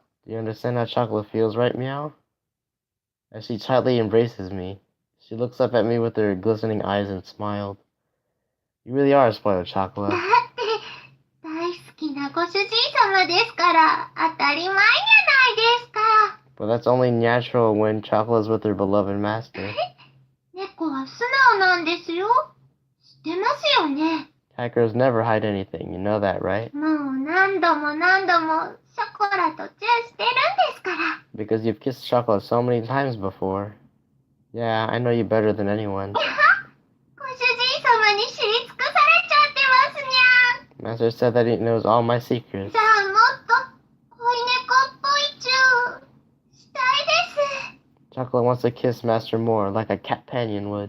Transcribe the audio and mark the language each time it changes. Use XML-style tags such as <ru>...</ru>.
<en>Do you understand how Chocolate feels right, meow? As she tightly embraces me, she looks up at me with her glistening eyes and smiled. You really are a spoiled Chocolate.</en> <ja>だって大好きなご主人様ですから当たり前じゃないですか。</ja> <en>But that's only natural when Chocolate is with her beloved master.</en> <ja>猫は素直なんですよ。知ってますよね。</ja> <en>Cat girls never hide anything, you know that, right?</en> <ja>もう何度もショコラとチューしてるんですから。</ja> <en>Because you've kissed Chocolate so many times before. Yeah, I know you better than anyone.</en> <ja>ご主人様に知り尽くされちゃってますにゃん。</ja> <en>Master said that he knows all my secrets.</en> <ja>じゃあもっと恋猫っぽいチューしたいです。</ja> <en>Chocolate wants to kiss Master more, like a companion would.</en>